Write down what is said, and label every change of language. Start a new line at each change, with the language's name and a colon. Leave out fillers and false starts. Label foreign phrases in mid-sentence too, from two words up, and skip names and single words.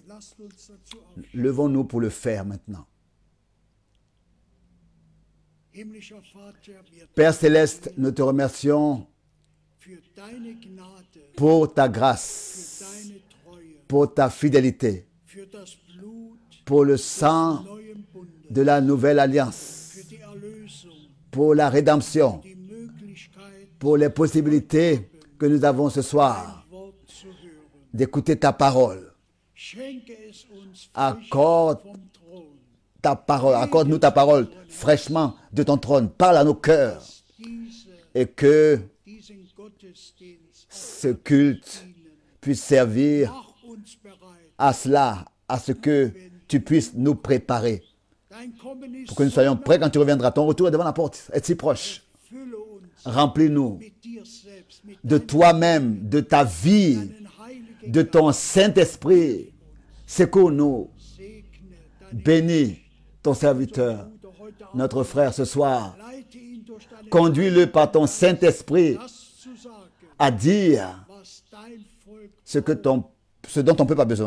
German: Lasst uns dazu auf.
French: Levons-nous pour le faire maintenant.
German: Himmlischer Vater, wir
French: Père Céleste, nous te remercions
German: für deine Gnade,
French: pour ta
German: für
French: grâce,
German: deine Treue,
French: pour ta fidélité,
German: für das Blut
French: pour le sang
German: neuen Bundes,
French: de la nouvelle alliance,
German: für die Erlösung,
French: pour la rédemption,
German: die Möglichkeit,
French: pour les possibilités que nous avons ce soir
German: dein Wort zu hören.
French: d'écouter ta parole.
German: Schenke es uns
French: Accorde
German: frisch vom Thron,
French: ta parole, accorde-nous ta parole fraîchement de ton trône. Parle à nos cœurs et que
German: diesen Gottesdienst
French: ce culte puisse servir
German: mach uns bereit.
French: à cela, à ce que tu puisses nous préparer
German: Dein Kommen ist
French: pour que nous soyons prêts quand tu reviendras. Ton retour est devant la porte, est si proche.
German: Fülle uns
French: Remplis-nous
German: mit dir selbst
French: de toi-même, de ta vie, de ton Saint-Esprit. Secours-nous. Bénis ton serviteur, notre frère ce soir. Conduis-le par ton Saint-Esprit à dire ce dont ton peuple a besoin.